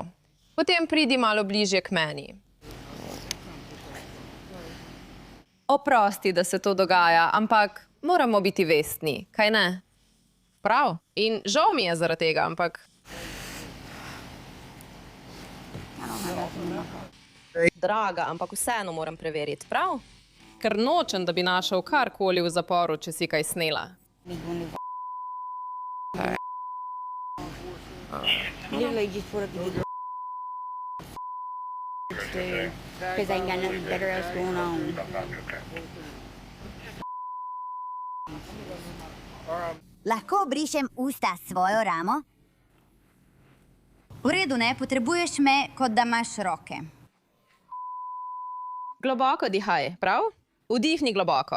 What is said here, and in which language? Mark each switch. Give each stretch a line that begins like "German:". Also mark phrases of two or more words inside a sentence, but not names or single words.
Slovenian: Potem pridi malo bližje k meni. Oprosti, da se to dogaja, ampak moramo biti vestni, kaj ne? Prav. In žal mi je zaradi tega, ampak... Draga, ampak vseeno moram preveriti, prav? Ker nočem, da bi našel karkoli v zaporu, če si kaj snela.
English: Because I ain't got nothing better else going on.
Slovenian: Lahko obrišem usta s svojo ramo? V redu, ne, potrebuješ me, kot da imaš roke. Globoko dihaj, prav? Vdihni globoko.